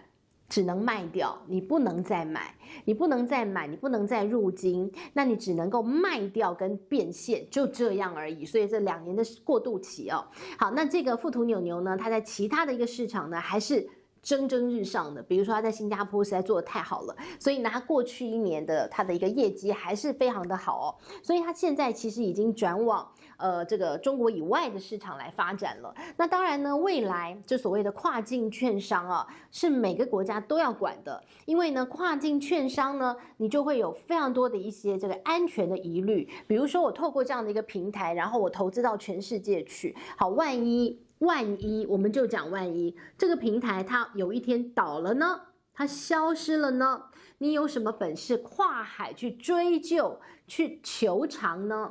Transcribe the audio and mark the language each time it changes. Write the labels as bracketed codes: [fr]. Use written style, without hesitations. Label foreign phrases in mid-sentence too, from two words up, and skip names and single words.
[zh] 只能賣掉，你不能再買，你不能再買，你不能再入金，那你只能夠賣掉跟變現，就這樣而已。所以這2年的過渡期哦。好，那這個富途牛牛呢，它在其他的一個市場呢，還是蒸蒸日上的。比如說它在新加坡實在做得太好了，所以呢，它過去1年的它的一個業績還是非常的好哦。所以它現在其實已經轉往這個中國以外的市場來發展了。那當然呢，未來這所謂的跨境券商啊，是每個國家都要管的，因為呢，跨境券商呢，你就會有非常多的一些这個安全的疑慮。比如說我透過這樣的一個平台，然後我投資到全世界去，好，萬一我們就講萬一這個平台它有一天倒了呢，它消失了呢，你有什麼本事跨海去追究、去求償呢？